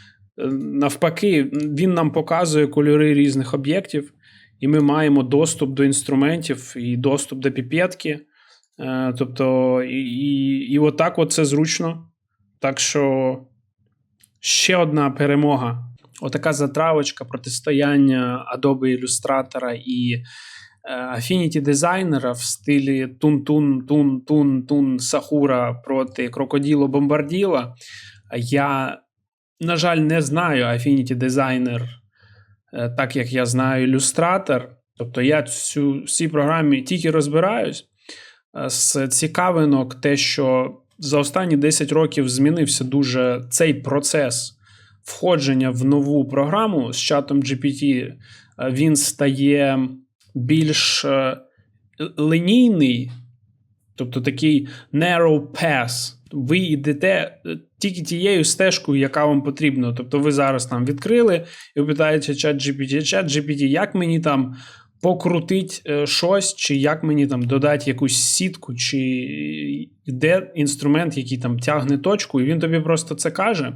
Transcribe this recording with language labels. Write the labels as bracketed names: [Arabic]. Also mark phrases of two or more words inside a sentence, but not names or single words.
[Ukrainian] Навпаки, він нам показує кольори різних об'єктів, і ми маємо доступ до інструментів і доступ до піпетки. Тобто, і отак от це зручно. Так що ще одна перемога. Отака затравочка протистояння Adobe Illustrator і Affinity дизайнера в стилі тун-тун-тун-тун-тун Сахура проти Крокоділо Бомбарділа. Я, на жаль, не знаю Affinity дизайнер так, як я знаю Illustrator. Тобто я в цій програмі тільки розбираюсь. З цікавинок те, що за останні 10 років змінився дуже цей процес входження в нову програму з чатом GPT. Він стає більш лінійний, тобто такий [English] narrow path. [Ukrainian] Ви йдете тільки тією стежкою, яка вам потрібна. Тобто ви зараз там відкрили і ви питаєте чат GPT, як мені там покрутить щось, чи як мені там додати якусь сітку, чи де інструмент, який там тягне точку, і він тобі просто це каже.